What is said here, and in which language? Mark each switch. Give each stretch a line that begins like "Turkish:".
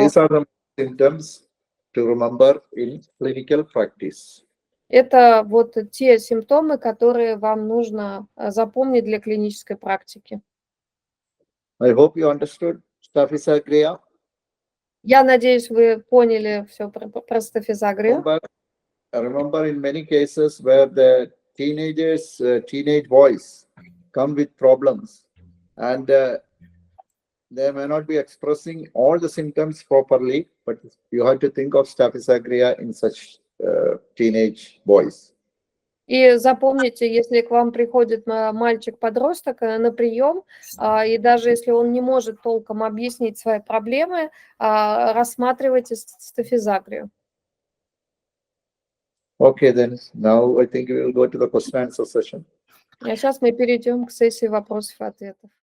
English: these are the symptoms to remember in clinical practice.
Russian: Это вот те симптомы, которые вам нужно запомнить для клинической практики.
English: I hope you understood Staphysagria.
Russian: Я надеюсь, вы поняли все про стафизагрию.
English: Remember in many cases where the teenagers, teenage boys come with problems and they may not be expressing all the symptoms properly, but you have to think of Staphysagria in such teenage boys.
Russian: И запомните, если к вам приходит мальчик-подросток на прием, и даже если он не может толком объяснить свои проблемы, рассматривайте стафизагрию.
English: Okay, then now I think we will go to the question and answer session.
Russian: А сейчас мы перейдем к сессии вопросов и ответов.